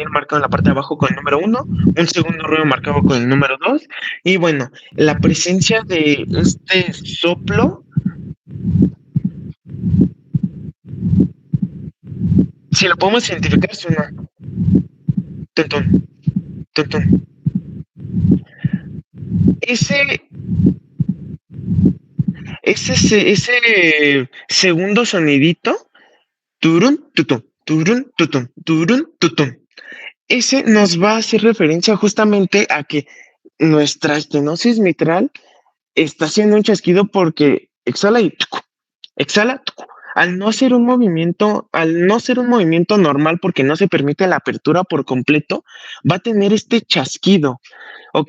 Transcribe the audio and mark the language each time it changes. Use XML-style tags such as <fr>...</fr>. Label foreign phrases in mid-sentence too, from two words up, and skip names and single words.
<es>venir marcado en la parte de abajo con el número 1, un segundo ruido marcado con el número 2, y bueno, la presencia de este soplo, si lo podemos identificar, suena tuntun, tuntun. Ese segundo sonidito, turun, tutum, turun, tutum, turun, tutum. Ese nos va a hacer referencia justamente a que nuestra estenosis mitral está haciendo un chasquido porque exhala y exhala. Al no ser un movimiento normal porque no se permite la apertura por completo, va a tener este chasquido, ¿ok?</es>